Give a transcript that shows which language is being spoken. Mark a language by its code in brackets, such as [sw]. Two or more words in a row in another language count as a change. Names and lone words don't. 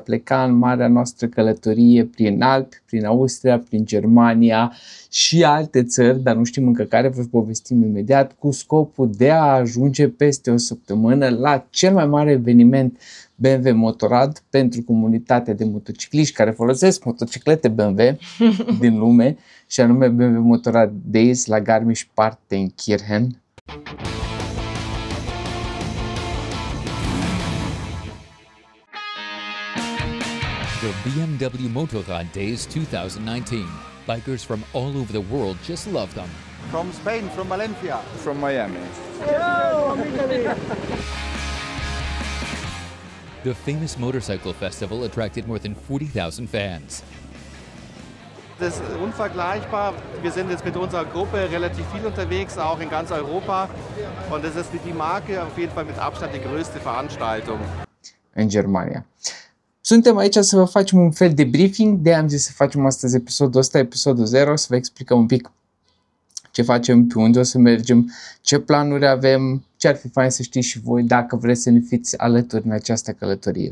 [ro] pleca în marea noastră călătorie prin Alpi, prin Austria, prin Germania și alte țări, dar nu știm încă care, vă povestim imediat, cu scopul de a ajunge peste o săptămână la cel mai mare eveniment BMW Motorrad pentru comunitatea de motocicliști care folosesc motociclete BMW din lume, și anume BMW Motorrad Days la Garmisch-Partenkirchen. [en] The BMW Motorrad Days 2019. Bikers from all over the world just love them. From Spain, from Valencia. From Miami. The famous motorcycle festival attracted more than 40,000 fans. [de] Das ist unvergleichbar. Wir sind jetzt mit unserer Gruppe relativ viel unterwegs, auch in ganz Europa. Und das ist die Marke auf jeden Fall mit Abstand die größte Veranstaltung. [ro] În Germania. Suntem aici să vă facem un fel de briefing, de am zis să facem astăzi episodul ăsta, episodul 0, să vă explicăm un pic ce facem, pe unde o să mergem, ce planuri avem, ce ar fi fain să știți și voi dacă vreți să ne fiți alături în această călătorie.